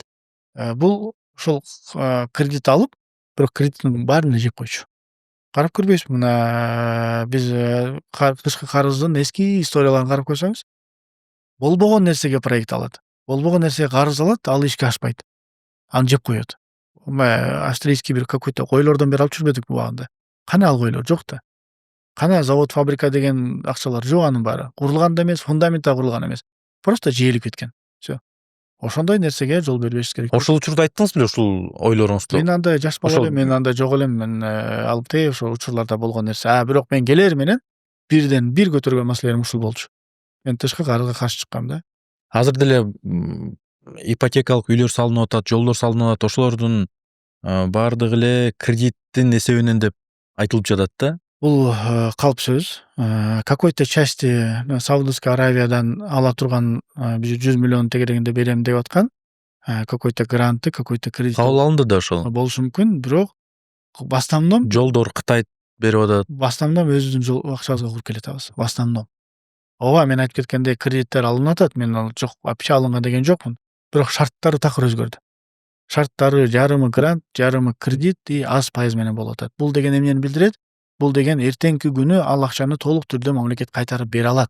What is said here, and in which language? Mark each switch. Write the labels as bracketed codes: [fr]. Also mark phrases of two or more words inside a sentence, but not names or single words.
[ky] Бул ошол кредит алып, бирок кредиттин баарын эле жеп койчу. Карап көрбөйсүзбү? Мына биз тышкы карыздын эски историяларын карап көрсөңүз, болбогон нерсеге проект алат. Болбогон нерсеге карыз алат, ал ишке ашпайт. Аны жеп коет. Австрийский бир какой-то койлордон бери алып жүрбөдүкпү убагында? Кана ал койлор? Жок да. Кана завод, фабрика деген акчалар? Жок анын баары. Курулган да эмес, фундамент да курулган эмес. Просто жээлип кеткен. Всё. Ошондой нерсеге жол бербешибиз керек. Ошол учурда айттыңыз беле ушул ойлоруңузду? Мен андай жаш бала элем, мен андай жок элем. Мен албетте ошол учурларда болгон нерсе. Бирок мен келер менен бирден бир көтөргөн маселелерим ушул болчу. Мен тышкы карызга каршы чыккам да. Азыр деле ипотекалык үйлөр салынып атат, жолдор салынып атат. Ошолордун баардыгы эле кредиттин эсебинен деп айтылып жатат да. Бул калп сөз. [ru] Какой-то части [ky] Саудовская Аравиядан ала турган 100 миллион тегерегинде берем деп аткан. [ru] Какой-то гранты, какой-то кредит [ky] Кабыл алынды да ошол. болушу мүмкүн, бирок [ru] в основном [ky] Жолдор Кытай берип атат. [ru] в основном [ky] өзүбүздүн жол акчабызга куруп келатабыз. [ru] В основном. [ky] Ооба, мен айтып кеткендей кредиттер алынып атат. Мен ал жок, вообще алынган деген жокмун. Бирок шарттары такыр өзгөрдү. Шарттары жарымы грант, жарымы кредит и аз пайыз менен болуп атат. Бул деген эмнени билдирет? Бул деген эртеңки күнү ал акчаны толук түрдө мамлекет кайтарып бере алат.